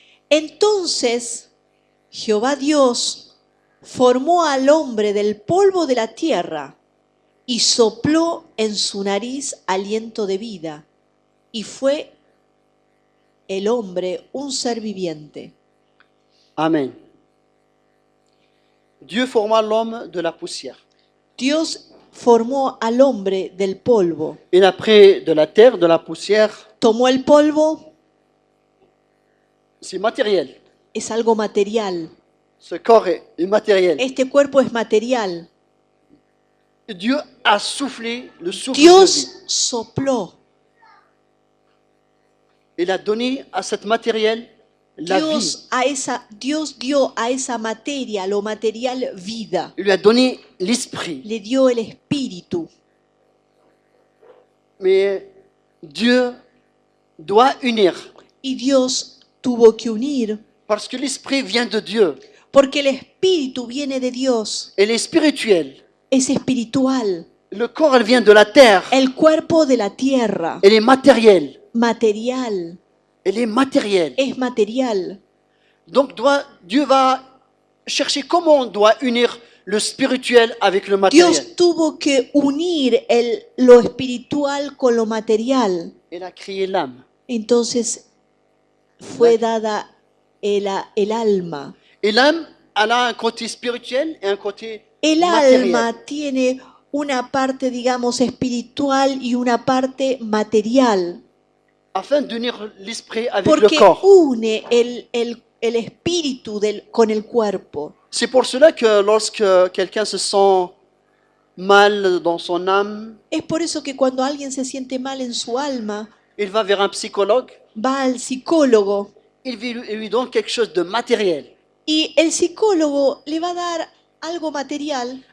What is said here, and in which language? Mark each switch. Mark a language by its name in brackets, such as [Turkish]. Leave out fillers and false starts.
[Spanish] Entonces Jehová Dios formó al hombre del polvo de la tierra y sopló en su nariz aliento de vida, y fue el hombre un ser viviente. Amen. [French] Dieu forma l'homme de la poussière. [Spanish] Dios formó al hombre del polvo, [French] Il a pris de la terre, de la poussière, [Spanish] tomó el polvo, [French] c'est matériel. [Spanish] es algo material, [French] Ce corps est matériel. [Spanish] este cuerpo es material. [French] Dieu a soufflé le souffle de vie. [Spanish] Dios sopló, [French] Il a donné à cette matériel la vie. [Spanish] Dios dio a esa materia, lo material, vida. [French] Il lui a donné l'esprit. [Spanish] Le dio el espíritu. [French] Mais Dieu doit unir. [Spanish] Y Dios tuvo que unir, [French] Parce que l'esprit vient de Dieu. [Spanish] porque el espíritu viene de Dios, [French] Elle est spirituelle. [Spanish] es espiritual. [French] Le corps, elle vient de la terre. [Spanish] El cuerpo de la tierra, [French] Elle est matérielle. [Spanish] material, [French] Elle est matérielle. [Spanish] es material. [French] Donc Dieu va chercher comment on doit unir le spirituel avec le matériel. [Spanish] Dios tuvo que unir lo espiritual con lo material. [French] Elle a créé l'âme. [Spanish] Entonces fue dada el alma. [French] Et l'âme, elle a un côté spirituel et un côté [Spanish] El [French] matériel. [Spanish] alma tiene una parte, digamos, espiritual y una parte material, [French] Afin d'unir l'esprit avec le [Spanish] porque [French] corps. [Spanish] une el espíritu con el cuerpo. [French] C'est pour cela que lorsque quelqu'un se sent mal dans son âme, [Spanish] Es por eso que cuando alguien se siente mal en su alma, [French] il va vers un psychologue, [Spanish] va al psicólogo [French] il lui donne quelque chose de matériel [Spanish] y el psicólogo le va a dar algo material